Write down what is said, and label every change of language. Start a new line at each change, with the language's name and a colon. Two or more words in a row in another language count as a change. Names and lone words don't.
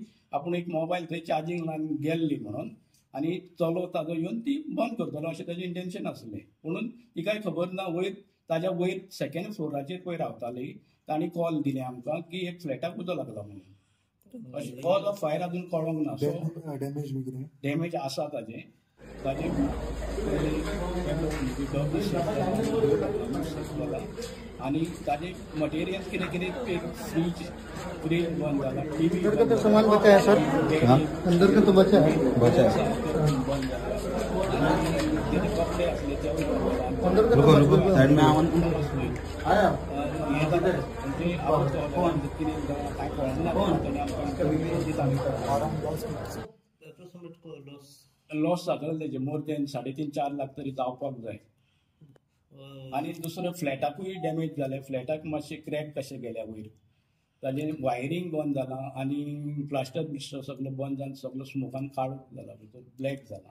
Konkani: आपूण एक मोबायल थंय चार्जिंग लावन गेल्ली म्हणून आनी चलो ताजो येवन ती बंद करतलो अशें ताजें इंटेंशन आसलें म्हणून ती कांय खबर ना वयर ताज्या वयर सेकंड फ्लोराचेर पळय रावताली तांणी कॉल दिलें आमकां की एक फ्लॅटाक उजो लागला म्हणून अशें
English: cause of fire
Konkani: अजून कळोंक ना सो डॅमेज आसा ताजें आनी ताजे मटेरियल्स कितें कितें फ्रीज बंद जाला टीवी
Hindi: अंदर का तो सामान बचा है सर। हाँ अंदर का तो बचा है
Konkani: बंद जाला आनी कपडे आसले ते
Hindi: अंदर का तो साइड में
Konkani: आया हे जाता म्हणजे आपण कितें काय कळना लॉस जातलो तेजे
English: more than
Konkani: 3.5-4 लाख तरी जावपाक जाय आनी दुसरो फ्लॅटाकूय डॅमेज जालें फ्लॅटाक मातशें क्रॅक कशें गेल्या वयर ताजें वायरींग बंद जालां आनी प्लास्टर बिस्टर सगळो बंद जावन सगळो स्मोकान काळोख जाला भितर ब्लॅक जाला